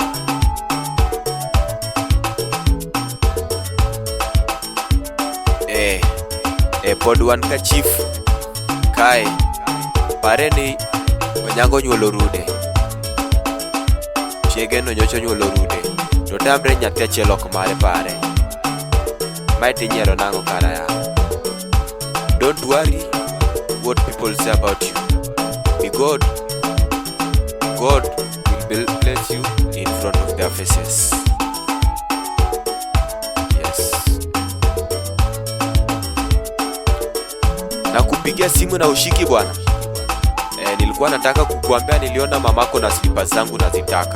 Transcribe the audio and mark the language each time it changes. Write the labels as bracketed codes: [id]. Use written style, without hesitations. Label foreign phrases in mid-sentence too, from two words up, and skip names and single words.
[luo] Pod wan ka chief kae, pare ni Onyango nyuolo rude. Chiege no nyocho nyuolo rude, to tamre nyathi achiel ok mare pare. Mae tinyiero nang'o kara ya? [en] Don't worry what people say about you. Be God. God will bless you in front of their faces. [sw] Nakupigia simu na ushiki bwana. Nilikuwa nataka kukuambia niliona mamako na slippers zangu nazitaka.